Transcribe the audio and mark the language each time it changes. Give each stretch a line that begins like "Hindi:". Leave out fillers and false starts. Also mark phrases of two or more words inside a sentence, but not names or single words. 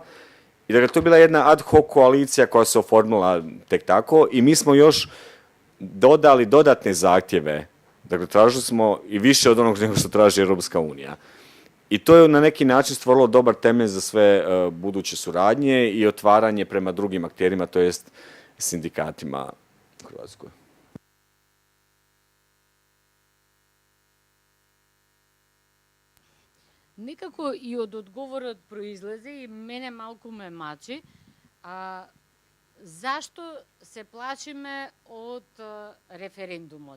Croatian: I dakle to je bila jedna
Latin: ad hoc
Croatian: koalicija koja se oformila tek tako i mi smo još dodali dodatne zahtjeve. Dakle, tražili smo i više od onog nego što traži Europska unija. I to je na neki način stvorilo dobar temelj za sve buduće suradnje i otvaranje prema drugim akterima, to jest sindikatima u Hrvatskoj.
Macedonian: Некако и од одговорот произлезе и мене малку ме мачи. Зашто се плашиме од референдумот?